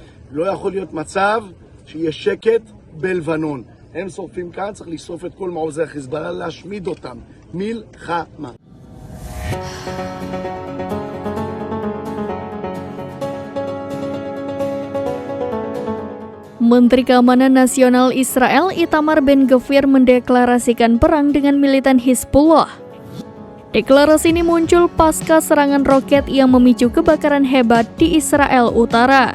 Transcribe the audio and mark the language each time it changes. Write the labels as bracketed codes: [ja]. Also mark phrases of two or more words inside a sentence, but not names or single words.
[he] לא יכול להיות מצב שיהיה שקט בלבנון. הם שורפים כאן, צריך לשרוף את כל מעוזי החיזבאללה, להשמיד אותם. מלחמה. [id] Menteri Keamanan Nasional Israel Itamar Ben-Gvir mendeklarasikan perang dengan militan Hizbullah. Deklarasi ini muncul pasca serangan roket yang memicu kebakaran hebat di Israel Utara.